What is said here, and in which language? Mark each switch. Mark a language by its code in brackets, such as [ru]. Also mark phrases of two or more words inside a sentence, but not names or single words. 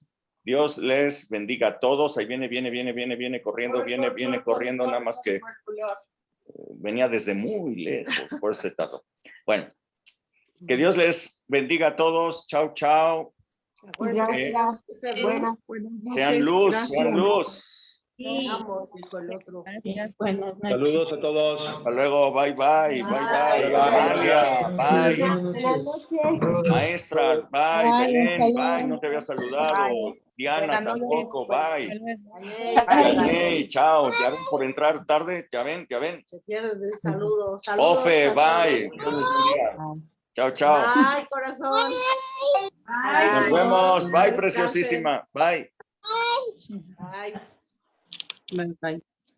[es] Dios les bendiga a todos. Ahí viene corriendo, viene corriendo, nada más que venía desde muy lejos, por ese tardó. Bueno, que Dios les bendiga a todos. Chao, chao. Gracias. Buenas Sean luz, sean luz. Sí. Vamos, dijo el otro. Gracias. Buenas noches. Saludos a todos. Hasta luego, [en] bye, bye, bye, bye. [es] Bye. Amalia, bye. Buenas Buenas noches. noches. Maestra, bye. Bye, Belén, hasta bye. luego. No te había saludado. Diana, Buenas noches. tampoco, bye. Bye. Chao. Ya ven por entrar tarde. Ya ven. Se pierde el saludo. Saludos. Ofe, hasta bye. luego. Dios les bendiga. Chao, chao. Bye, corazón. Nos vemos. Bye, preciosísima. Bye. Bye. [en] Bye, bye.